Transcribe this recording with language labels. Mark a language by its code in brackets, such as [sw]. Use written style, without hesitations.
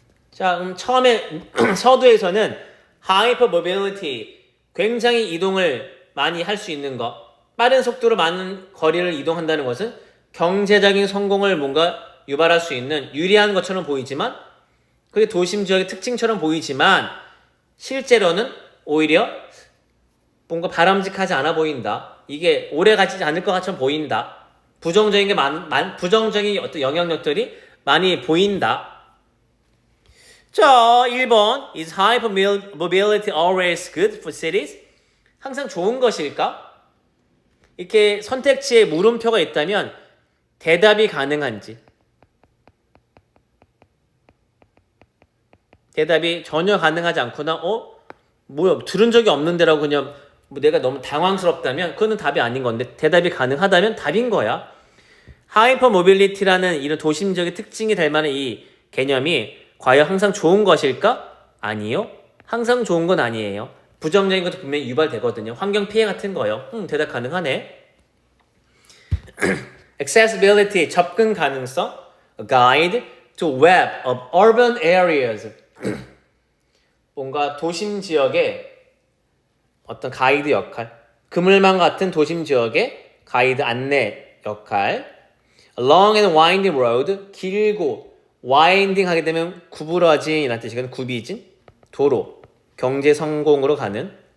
[ko] 자, 그럼 처음에 서두에서는 hypermobility 굉장히 이동을 많이 할 수 있는 것 빠른 속도로 많은 거리를 이동한다는 것은 경제적인 성공을 뭔가 유발할 수 있는 유리한 것처럼 보이지만 그게 도심 지역의 특징처럼 보이지만 실제로는 오히려 뭔가 바람직하지 않아 보인다. 이게 오래 가지 않을 것 같처럼 보인다. 부정적인 게 부정적인 어떤 영향력들이 많이 보인다. 자, 1번 [en] Is hypermobility always good for cities? [ko] 항상 좋은 것일까? 이렇게 선택지에 물음표가 있다면 대답이 가능한지 대답이 전혀 가능하지 않거나 뭐야 들은 적이 없는데라고 그냥 뭐 내가 너무 당황스럽다면 그거는 답이 아닌 건데 대답이 가능하다면 답인 거야. 하이퍼모빌리티라는 이런 도심 지역의 특징이 될 만한 이 개념이 과연 항상 좋은 것일까? 아니요. 항상 좋은 건 아니에요. 부정적인 것도 분명히 유발되거든요. 환경 피해 같은 거요. 대답 가능하네. [en] accessibility, [ko] 접근 가능성, [en] a guide to web of urban areas. [ko] 뭔가 도심 지역의 어떤 가이드 역할, 그물망 같은 도심 지역의 가이드 안내 역할. [en] Long and winding road, [ko] 길고 와인딩 하게 되면 구부러진이라는 뜻이거든. 굽이진 도로, 경제 성공으로 가는.